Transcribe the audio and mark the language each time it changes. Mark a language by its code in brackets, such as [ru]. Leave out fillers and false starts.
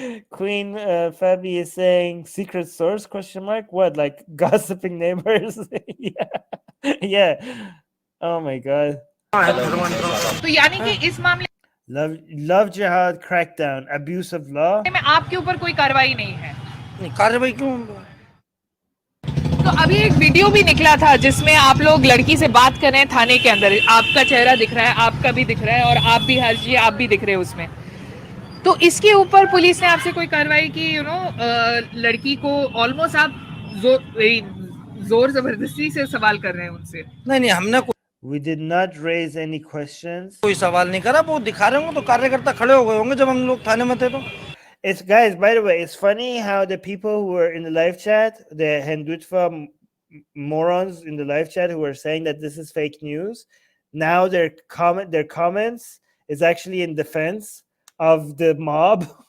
[en] Queen Fabi is saying secret source question mark. What, like gossiping neighbors? yeah. Oh my God. [hi] तो यानी कि इस मामले [en] Love jihad crackdown, abuse of law. [hi] में आपके ऊपर कोई कार्रवाई नहीं है। नहीं कार्रवाई क्यों तो अभी एक वीडियो भी निकला था जिसमें आप लोग लड़की से बात कर रहे हैं थाने के अंदर, आपका चेहरा दिख रहा है, आपका भी दिख रहा है, और आप भी हर चीज आप भी दिख रहे हो उसमें। तो इसके ऊपर पुलिस ने आपसे कोई कार्रवाई की? लड़की को ऑलमोस्ट आप जोर जबरदस्ती से सवाल कर रहे हैं उनसे। नहीं हमने [en] We did not raise any questions. [hi] कोई सवाल नहीं करा, वो दिखा रहे होंगे तो कार्यकर्ता खड़े हो गए होंगे जब हम लोग थाने में थे तो। [en] It's guys, by the way, it's funny how the people who were in the live chat, the Hindutva morons in the live chat who were saying that this is fake news, now their comments is actually in defense of the mob.